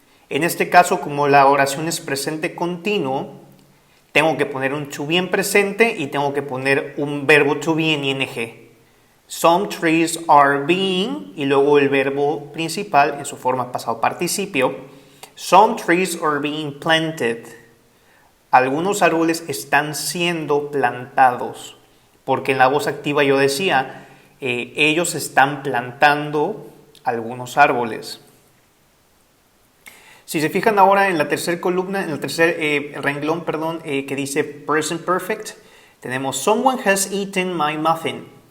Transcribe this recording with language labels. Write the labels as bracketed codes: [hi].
[es] En este caso, como la oración es presente continuo, tengo que poner un to be en presente y tengo que poner un verbo to be en ing. [en] Some trees are being, [es] y luego el verbo principal en su forma pasado participio. [en] Some trees are being planted. [es] Algunos árboles están siendo plantados. Porque en la voz activa yo decía, ellos están plantando algunos árboles. Si se fijan ahora en la tercera columna, en el tercer renglón, que dice present perfect, tenemos [en] someone has eaten my muffin.